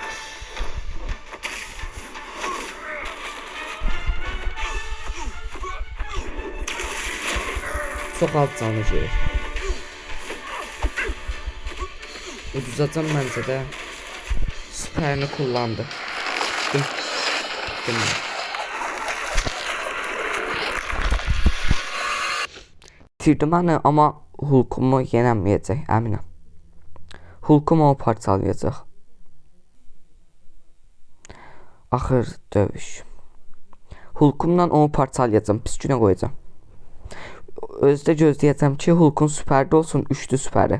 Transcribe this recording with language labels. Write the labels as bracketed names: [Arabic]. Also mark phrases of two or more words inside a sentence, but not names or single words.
[Azerbaijani] Çox az canı gedir. Uduzacam məncə də. [Turkish] Süperini kullandı. Bittim. [Azerbaijani] Bitirdim hani, ama Hulkumu yenəməyəcək, əminəm. Hulkumu o parçalayacaq. Axır dövüş. Hulkumdan onu parçalayacağım, pis günə qoyacağım. Özdə gözləyəcəm ki, Hulkun süpərdə olsun, 3'lü süpəri.